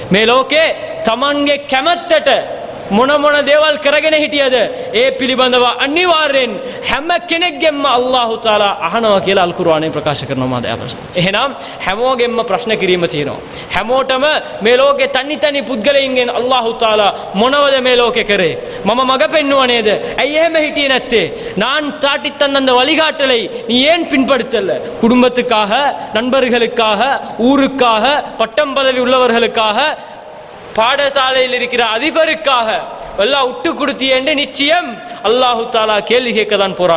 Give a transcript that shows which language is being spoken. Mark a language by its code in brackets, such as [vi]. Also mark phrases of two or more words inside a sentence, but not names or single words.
[si] මේ ලෝකේ තමන්ගේ කැමැත්තට මොන දේවල් කරගෙන හිටියද ඒ පිළිබඳව අනිවාර්යෙන් හැම කෙනෙක්ගෙන්ම [ar] الله تعالى [si] අහනවා කියලා අල් කුර්ආනයේ ප්‍රකාශ කරනවා මාද අපස. එහෙනම් හැමෝගෙන්ම ප්‍රශ්න කිරීම තියෙනවා. හැමෝටම මේ ලෝකේ තනි පුද්ගලයින්ගෙන් [ar] الله تعالى [si] මොනවද මේ ලෝකේ කරේ? මම මග පෙන්නුවා නේද? ඇයි එහෙම හිටියේ නැත්තේ? [ta] நான் தாட்டித் தந்த அந்த வழிகாட்டலை நீ ஏன் பின்படுத்தல? குடும்பத்துக்காக, நண்பர்களுக்காக, ஊருக்காக, பட்டம் பதவி உள்ளவர்களுக்காக, பாடசாலையில் இருக்கிற அதிபருக்காக எல்லாம் விட்டு கொடுத்தி என்று நிச்சயம் [ar] الله تعالى [ta] கேள்வி கேட்க தான் போறான்.